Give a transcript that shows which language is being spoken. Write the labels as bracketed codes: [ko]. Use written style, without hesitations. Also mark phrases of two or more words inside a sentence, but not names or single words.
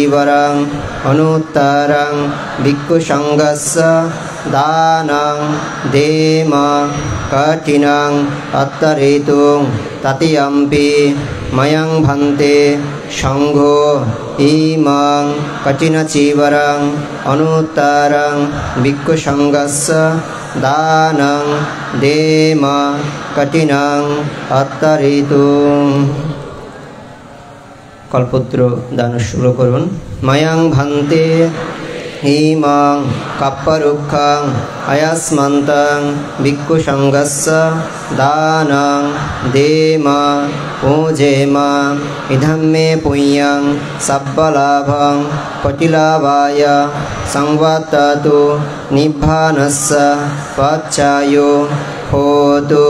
[pi] চিবরং অনুত্তরং ভিক্ষু সংঘস্য দানং দেম কঠিনং অত্তরেতুং ততিয়ম্পি ময়ং ভন্তে সংঘো ইমং কঠিনচীবরং অনুত্তরং ভিক্ষুসঙ্গস্য দানং দেম কঠিনং অত্তরেতুং। [bn] কল্পদ্র দান শুরু করুন। [pi] ময়ং ভন্তে ইমং কাপ্পরুক্ষং অয়স্মন্তং ভিক্ষুসঙ্গস্য দানং দেম পূজেম ইদং মে পুণ্যং সব্বলাভং পটিলাভায় সংবর্ততু নিব্বানস্য পচ্চায়ো হোতু।